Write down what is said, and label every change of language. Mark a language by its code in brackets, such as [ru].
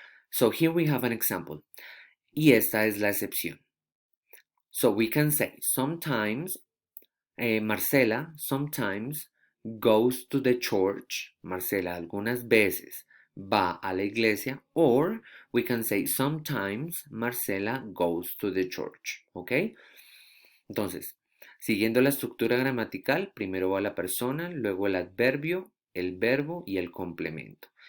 [en] So here we have an example. [es] Y esta es la excepción. [en] So we can say sometimes, Marcela sometimes goes to the church. [es] Marcela algunas veces va a la iglesia. [en] Or we can say sometimes Marcela goes to the church. ¿Ok? [es] Entonces, siguiendo la estructura gramatical, primero va la persona, luego el adverbio, el verbo y el complemento.